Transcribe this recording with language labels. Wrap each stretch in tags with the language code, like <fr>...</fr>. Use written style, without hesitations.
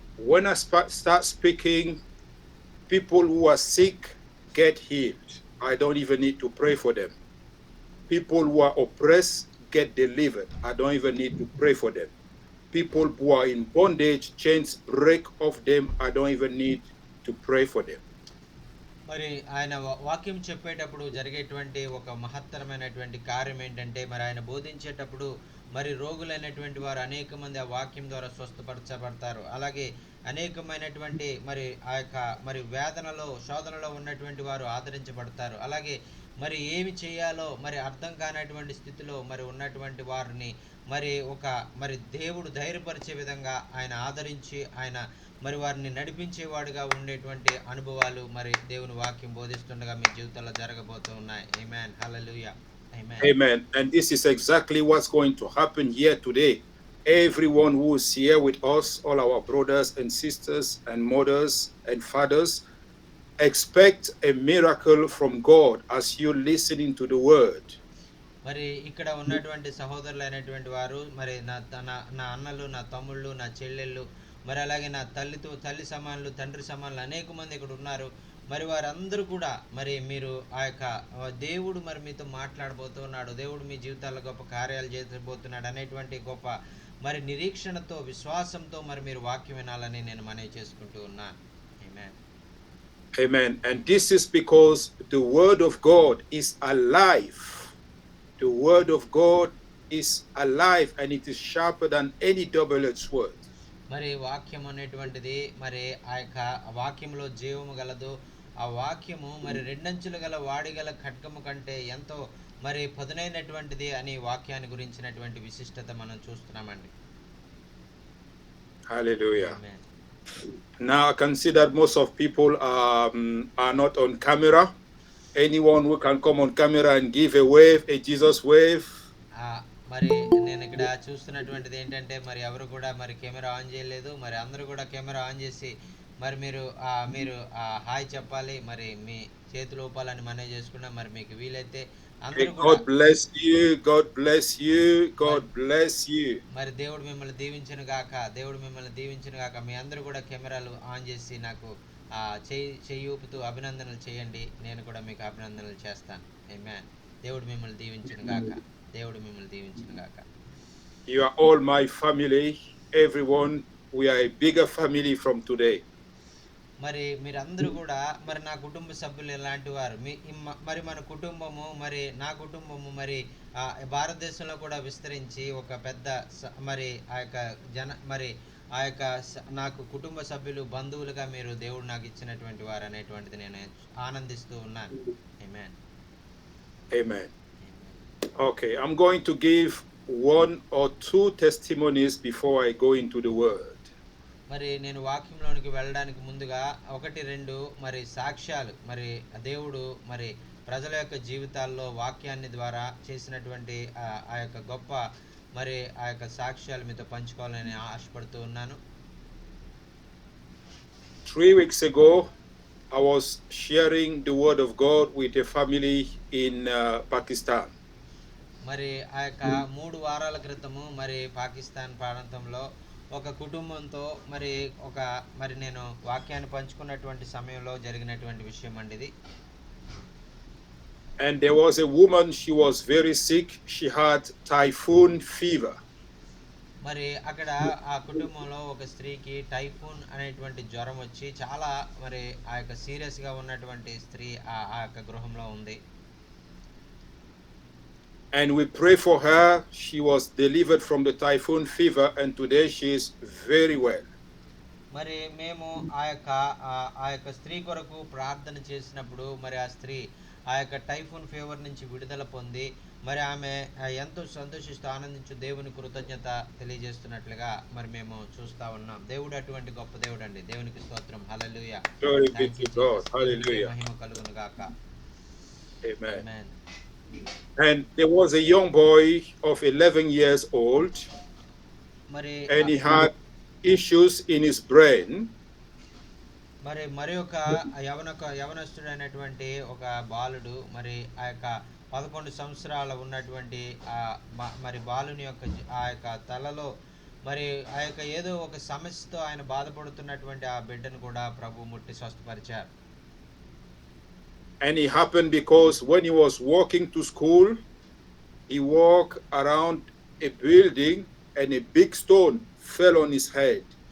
<en>When I start speaking, people who are sick get healed. I don't even need to pray for them. People who are oppressed get delivered. I don't even need to pray for them. People who are in bondage, chains break off them. I don't even need to pray for them.</en> <te>మరి ఆయన వాక్యం చెప్పేటప్పుడు జరిగేటువంటి ఒక మహత్తరమైనటువంటి కార్యం ఏంటంటే, మరి ఆయన బోధించేటప్పుడు మరి రోగులైనటువంటి వారు అనేక మంది ఆ వాక్యం ద్వారా స్వస్థపరచబడతారు. అలాగే అనేకమైనటువంటి మరి ఆ యొక్క మరి వేదనలో శోధనలో ఉన్నటువంటి వారు ఆదరించబడతారు. అలాగే మరి ఏమి చేయాలో మరి అర్థం కానటువంటి స్థితిలో మరి ఉన్నటువంటి వారిని మరి దేవుడు ధైర్యపరిచే విధంగా ఆయన ఆదరించి ఆయన మరి వారిని నడిపించేవాడుగా ఉండేటువంటి అనుభవాలు మరి దేవుని వాక్యం బోధిస్తుండగా మీ జీవితంలో జరగబోతూ ఉన్నాయి. ఆమేన్. హల్లెలూయా. ఆమేన్.</te> <en>Amen. And this is exactly what's going to happen here today. Everyone who is here with us, all our brothers and sisters and mothers and fathers, expect a miracle from God as you're listening to the word.</en> <te>మరి ఇక్కడ ఉన్నటువంటి సహోదరులైనటువంటి వారు మరి నా అన్నలు, నా తమ్ముళ్ళు, నా చెల్లెళ్ళు, మరి అలాగే నా తల్లి సమానులు, తండ్రి సమానులు అనేక మంది ఇక్కడ ఉన్నారు. మరి వారందరూ కూడా మరి మీరు ఆ యొక్క దేవుడు మరి మీతో మాట్లాడబోతున్నాడు, దేవుడు మీ జీవితాల్లో గొప్ప కార్యాలు చేయబోతున్నాడు అనేటువంటి గొప్ప మరి నిరీక్షణతో విశ్వాసంతో మరి మీరు వాక్యం వినాలని నేను మనవి చేసుకుంటూ ఉన్నాను. ఆమేన్.</te> <en>Amen. And this is because the word of God is alive. The word of God is alive and it is sharper than any double-edged sword.</en> <te>మరి వాక్యం అనేటువంటిది మరి ఆ యొక్క వాక్యంలో జీవము గలదు. ఆ వాక్యము మరి రెండంచులు గల వాడిగల ఖడ్గము కంటే ఎంతో మరి పదునైనటువంటిది అని వాక్యాన్ని గురించినటువంటి విశిష్టత మనం చూస్తున్నామండి.</te> <en>Hallelujah.</en> <te>Amen.</te> <en>Now I can see that most of people are not on camera. Anyone who can come on camera and give a wave, a Jesus wave.</en> <te>మరి నేను ఇక్కడ చూస్తున్నటువంటిది ఏంటంటే మరి ఎవరు కూడా మరి కెమెరా ఆన్ చేయలేదు. మరి అందరూ కూడా కెమెరా ఆన్ చేసి మరి మీరు హాయ్ చెప్పాలి. మరి మీ చేతులు ఊపాలని మనవి చేసుకున్నా. మరి మీకు వీలైతే అందరూ కూడా</te> <en>God bless you. God bless you.</en> <te>మరి</te> <en>God bless you.</en> <te>మరి దేవుడు మిమ్మల్ని దీవించును గాక. దేవుడు మిమ్మల్ని దీవించును గాక. మీ అందరూ కూడా కెమెరాలు ఆన్ చేసి నాకు చెయ్యి ఊపుతూ అభినందనలు చేయండి. నేను కూడా మీకు అభినందనలు చేస్తాను. ఆమేన్. దేవుడు మిమ్మల్ని దీవించును గాక. దేవుడు మిమ్మల్ని దీవించును గాక.</te> <en>You are all my family. Everyone, we are a bigger family from today.</en> <te>మరి మీరందరూ కూడా మరి నా కుటుంబ సభ్యులు ఎలాంటి వారు మరి మన కుటుంబము మరి నా కుటుంబము మరి భారతదేశంలో కూడా విస్తరించి ఒక పెద్ద మరి ఆ యొక్క మరి ఆ యొక్క నాకు కుటుంబ సభ్యులు బంధువులుగా మీరు దేవుడు నాకు ఇచ్చినటువంటి వారు అనేటువంటిది నేను ఆనందిస్తూ ఉన్నాను. ఆమేన్.</te> <en>Amen. Okay, I'm going to give one or two testimonies before I go into the word.</en> <te>మరి నేను వాక్యంలోనికి వెళ్ళడానికి ముందుగా 1-2 మరి సాక్ష్యాలు మరి దేవుడు మరి ప్రజల యొక్క జీవితాల్లో వాక్యాన్ని ద్వారా చేసినటువంటి ఆ యొక్క గొప్ప మరి ఆ యొక్క సాక్ష్యాలు మీతో పంచుకోవాలని ఆశపడుతూ ఉన్నాను.</te> <en>3 weeks ago, I was sharing the word of God with a family in Pakistan.</en> <te>మరి ఆ యొక్క 3 వారాల క్రితము మరి పాకిస్తాన్ ప్రాంతంలో ఒక కుటుంబంతో మరి నేను వాక్యాన్ని పంచుకున్నటువంటి సమయంలో జరిగినటువంటి విషయం అండి ఇది.</te> <en>And there was a woman, she was very sick. She had typhoon fever.</en> <te>మరి అక్కడ ఆ కుటుంబంలో ఒక స్త్రీకి టైఫూన్ అనేటువంటి జ్వరం వచ్చి చాలా మరి ఆ యొక్క సీరియస్ గా ఉన్నటువంటి స్త్రీ ఆ యొక్క గృహంలో ఉంది.</te> <en>And we pray for her. She was delivered from the typhoon fever and today she is very well.</en> <te>మరి మేము ఆ యొక్క స్త్రీ కొరకు ప్రార్థన చేసినప్పుడు మరి ఆ స్త్రీ ఆ యొక్క టైఫూన్ ఫీవర్ నుంచి విడుదల పొంది మరి ఆమె ఎంతో సంతోషిస్తూ ఆనందించు దేవుని కృతజ్ఞత తెలియజేస్తున్నట్లుగా మరి మేము చూస్తా ఉన్నాం. దేవుడు అటువంటి గొప్ప దేవుడు అండి. దేవునికి స్తోత్రం. హల్లెలూయా.</te> <en>Glory be to God. Hallelujah.</en> <te>మహిమ కలుగును గాక.</te> <en>Amen.</en> <te>Amen.</te> <en>And there was a young boy of 11 years old, and he had issues in his brain.</en> <te>మరి ఒక యవనస్తుడైనటువంటి ఒక బాలుడు మరి ఆ యొక్క 11 సంవత్సరాల ఉన్నటువంటి మరి బాలుని యొక్క ఆ యొక్క తలలో మరి ఆ యొక్క ఏదో ఒక సమస్యతో ఆయన బాధపడుతున్నటువంటి ఆ బిడ్డను కూడా ప్రభు ముట్టి స్వస్థపరిచారు.</te> <en>And it happened because when he was walking to school, he walked around a building and a big stone fell on his head.</en>